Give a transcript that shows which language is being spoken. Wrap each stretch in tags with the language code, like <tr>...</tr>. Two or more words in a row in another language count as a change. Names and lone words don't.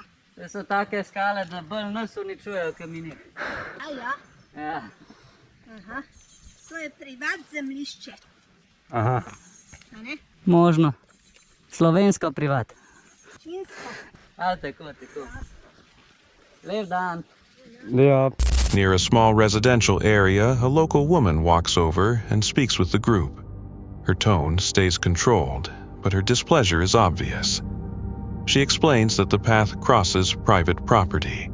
<sl>To so take skale, da bolj nas uničujejo, kot mi njih. A ja? Ja. Aha. To je privat zemljišče. Aha. A ne? Možno. Slovensko privat. Činsko. A tako. Lep dan.</sl> <en>Yeah. Near a small residential area, a local woman walks over and speaks with the group. Her tone stays controlled, but her displeasure is obvious. She explains that the path crosses private property.</en>